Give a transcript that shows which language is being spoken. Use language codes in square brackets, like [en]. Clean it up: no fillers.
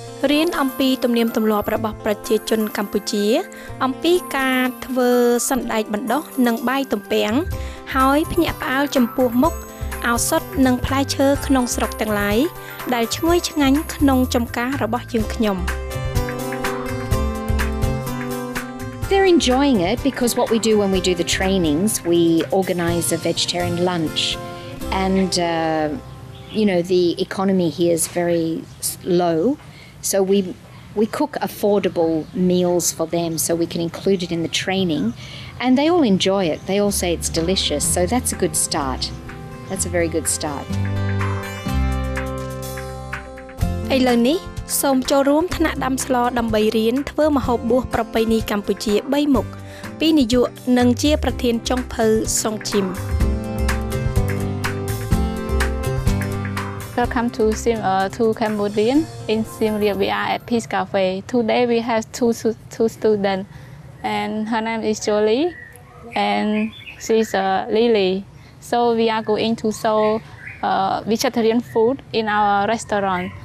[km] រៀនអំពីទំនៀមទម្លាប់របស់ប្រជាជនកម្ពុជាអំពីការធ្វើសណ្ដែកបណ្ដុះនិងបាយទំពាំងហើយភ្ញាក់ផ្អើលចំពោះមុខឱសថនិងផ្លែឈើក្នុងស្រុកទាំងឡាយដែលឈ្ងុយឆ្ងាញ់ក្នុងចំការរបស់យើងខ្ញុំ [en] They're enjoying it because what we do when we do the trainings, we organize a vegetarian lunch and you know the economy here is very low, so we cook affordable meals for them so we can include it in the training and they all enjoy it. They all say it's delicious, so that's a good start. That's a very good start. [km] ឥឡូវនេះសូមចូលរួមថ្នាក់ដាំស្លដើម្បីរៀនធ្វើម្ហូបបួសប្រពៃណីកម្ពុជា3មុខពីនាយកនិងជាប្រធានចុងភៅសុងជីម [en] Welcome to Siem to Cambodia. In Siem Reap we are at Peace Café. Today we have two students and her name is Jolie and she's Lily. So we are going to show vegetarian food in our restaurant.